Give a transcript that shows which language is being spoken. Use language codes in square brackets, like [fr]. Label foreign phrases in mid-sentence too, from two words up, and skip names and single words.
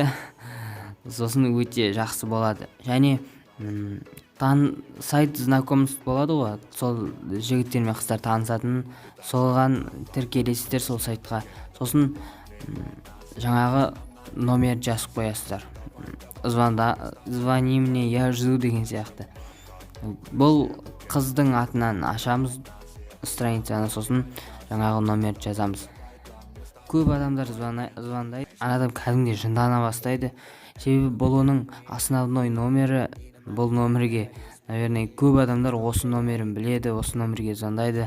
[kk] Сосын өте жақсы болады. Және [ru] сайт знакомств [kk] болады ғой, сол жігіттер мен қыздар танысатын, солған тіркелесіздер сол сайтқа. Сосын жаңағы номер жазып қоясыздар. [ru] Звони мне, я жду [kk] деген сияқты. Бұл қыздың атынан ашамыз страницаны, сосын жаңағы номер жазамыз. Көп адамдар звондайды. Адам кәдімгідей жындана бастайды. Себебі бұл оның основной номері. Бұл номерге, наверное, көп адамдар осы номерін біледі, осы номерге звондайды.